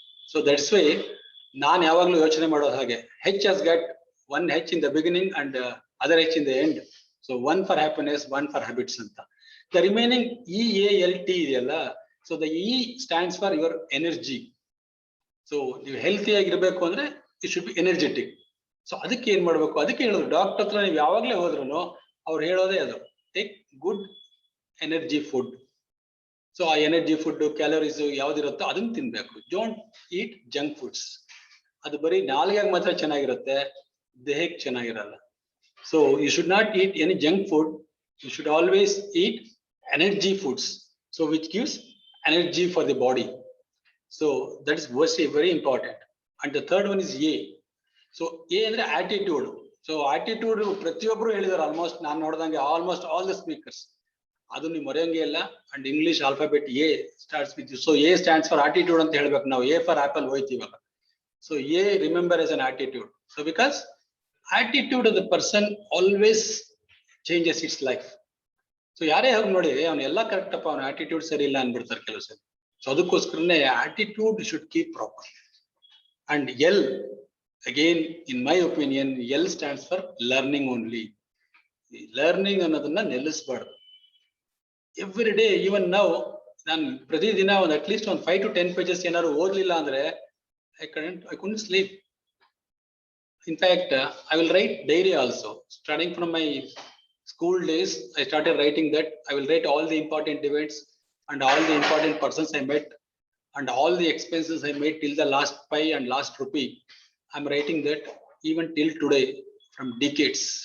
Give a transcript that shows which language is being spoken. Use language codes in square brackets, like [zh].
[en] So that's why [kn] ನಾನು ಯಾವಾಗಲೂ ಯೋಚನೆ ಮಾಡೋದು ಹಾಗೆ [en] H has got one H in the beginning and other H in the end. So one for happiness, one for habits anta. The remaining EALT ಇದೆಯಲ್ಲ, so the E stands for your energy. So [kn] ನೀವು healthy ಆಗಿರ್ಬೇಕು ಅಂದ್ರೆ [en] it should be energetic. [kn] So ಅದಕ್ಕೆ ಏನ್ ಮಾಡ್ಬೇಕು, ಅದಕ್ಕೆ ಹೇಳೋದು doctor ಹತ್ರ ನೀವು ಯಾವಾಗಲೇ ಹೋದ್ರು ಅವ್ರು ಹೇಳೋದೇ ಅದು, [en] Take good energy food. [kn] So ಆ ಎನರ್ಜಿ ಫುಡ್ ಕ್ಯಾಲೋರೀಸ್ ಯಾವ್ದಿರುತ್ತೋ ಅದನ್ನ ತಿನ್ಬೇಕು. [en] Don't eat junk foods. [kn] ಅದು ಬರೀ ನಾಲ್ಗೆಗೆ ಮಾತ್ರ ಚೆನ್ನಾಗಿರುತ್ತೆ, ದೇಹಕ್ಕೆ ಚೆನ್ನಾಗಿರಲ್ಲ. [en] So you should not eat any junk food. You should always eat energy foods, so which gives energy for the body. So that is very important. And the third one is A. So A ಅಂದ್ರೆ attitude. [kn] So attitude ಪ್ರತಿಯೊಬ್ಬರು ಹೇಳಿದಾರೆ, almost ನಾನು ನೋಡಿದಂಗೆ [en] Almost all the speakers. [kn] ಅದು ನೀವು ಮರೆಯಂಗೆ ಇಲ್ಲ. [en] And English alphabet A starts with you. So A stands for attitude [kn] ಅಂತ ಹೇಳ್ಬೇಕು ನಾವು. [en] A for apple ಹೋಯ್ತೀವಲ್ಲ. So A remember as an attitude. So because attitude of the person always changes its life. [kn] So ಯಾರೇ ಹೋಗಿ ನೋಡಿ ಅವ್ನು ಎಲ್ಲ correct ಅಪ್ಪ, ಅವ್ನ ಆಟಿಟ್ಯೂಡ್ ಸರಿ ಇಲ್ಲ ಅನ್ಬಿಡ್ತಾರೆ ಕೆಲವು ಸರಿ. [en] So ಅದಕ್ಕೋಸ್ಕರನೇ attitude should keep proper. And L again in my opinion, L stands for learning only. [kn] Learning ಅನ್ನೋದನ್ನ ನಿಲ್ಲಿಸಬಾರ್ದು. ಎವ್ರಿ ಡೇ, ಈವನ್ ನಾವು ನಾನು ಪ್ರತಿದಿನ ಒಂದು ಅಟ್ಲೀಸ್ಟ್ ಒಂದು 5 to 10 pages ಏನಾದ್ರು ಓದ್ಲಿಲ್ಲ ಅಂದ್ರೆ [en] I couldn't sleep. In fact, I will write diary also. Starting from my school days, I started writing that. I will write all the important events and all the important persons I met and all the expenses I made till the last pi and last rupee. I'm writing that even till today from decades.